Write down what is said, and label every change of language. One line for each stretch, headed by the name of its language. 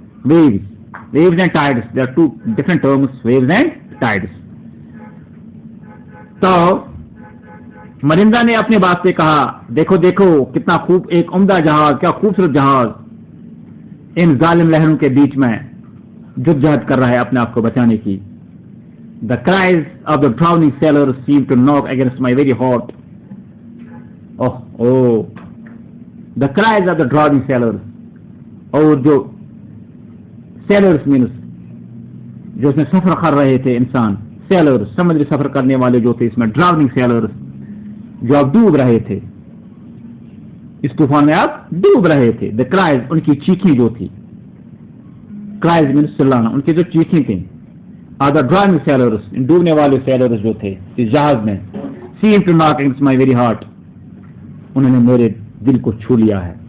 English: Waves and tides, there are two different terms, waves and tides.
Urdu: تو مرندہ نے اپنے باپ سے کہا، دیکھو دیکھو کتنا خوب، ایک عمدہ جہاز، کیا خوبصورت جہاز ان ظالم لہروں کے بیچ میں جدوجہد کر رہا ہے اپنے آپ کو بچانے کی.
English: The cries of the drowning sailors seem to knock against my very heart. Oh, the cries of the drowning sailors.
Urdu: اور جو sailors means جو اس میں سفر کر رہے تھے انسان، sailors سمندری سفر کرنے والے جو تھے، اس میں
English: drowning sailors
Urdu: جو اب ڈوب رہے تھے، اس طوفان میں اب ڈوب رہے تھے.
English: The cries،
Urdu: ان کی چیخیں جو تھی، cries means چلانا، ان کی جو چیخیں تھیں،
English: the drowning sailors،
Urdu: ڈوبنے والے sailors جو تھے اس جہاز میں،
English: seem to knock against my very heart،
Urdu: انہوں نے میرے دل کو چھو لیا ہے.